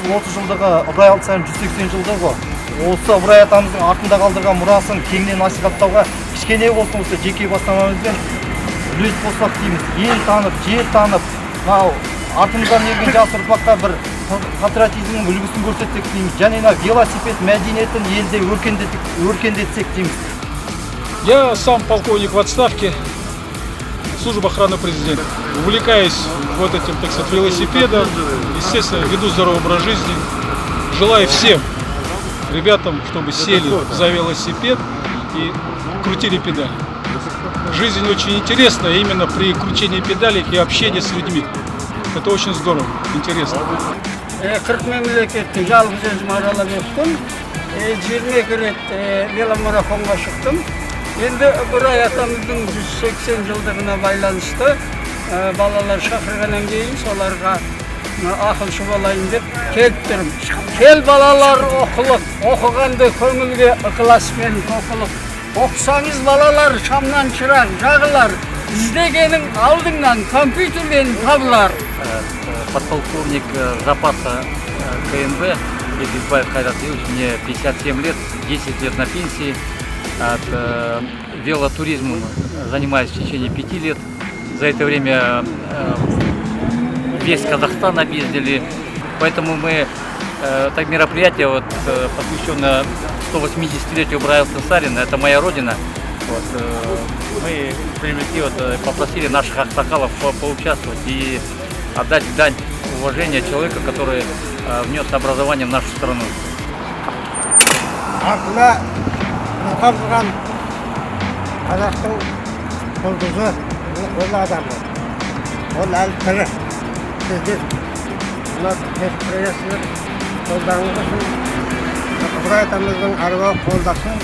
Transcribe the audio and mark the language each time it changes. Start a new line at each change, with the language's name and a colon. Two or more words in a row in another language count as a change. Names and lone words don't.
Kazakh: осы жылдығы Ыбырай Алтынсарин 180 жылдығы. Осы Ыбырай атамыздың артында қалдырған мұрасын кеңінен насихаттауға кішкене болсын осы жеке бастамамызбен үлес қоссақ дейміз. Ел танып, жер танып, мынау артымыздан ерген жас ұрпаққа бір патриотизмнің үлгісін көрсетсек дейміз. Және велосипед мәдениетін елде өркендетсек дейміз.
Russian: Я сам полковник в отставке, служба охраны президента. Увлекаюсь вот этим, так сказать, велосипедом, естественно, веду здоровый образ жизни. Желаю всем ребятам, чтобы сели за велосипед и крутили педали. Жизнь очень интересная именно при кручении педалей и общении с людьми. Это очень здорово, интересно.
Kazakh: 40 мемлекеттің жалғыз өзім аралап өттім. 22 рет веломарафонға шықтым. Енді Ыбырай атамыздың 180 жылдығына байланысты балалар шақырғаннан кейін соларға ақылшы болайын деп келіп тұрмын. Кел балалар оқылық, оқығанды көңілге ықыласпен оқылық. Оқысаңыз балалар шамнан шырақ жағылар, іздегенің алдыңнан компьютерден табылар.
Russian: Подполковник запаса КНБ Егизбаев Кайрат Юрьевич, мне 57 лет, 10 лет на пенсии. От велотуризмом занимаюсь в течение 5 лет. За это время весь Казахстан объездили. Поэтому мы, так мероприятие, вот, посвященное 180-летию Ыбырая Алтынсарина, это моя родина. Вот, мы попросили наших аксакалов поучаствовать и отдать дань уважения человека, который внес образование в нашу страну.
Kazakh: Қалған қазақтың жұлдызы ол адам. Ол әлі тірі. Сіздер мына предприятиелер қолдарыңыз үшін Ыбырай атамыздың аруағы қолдасын.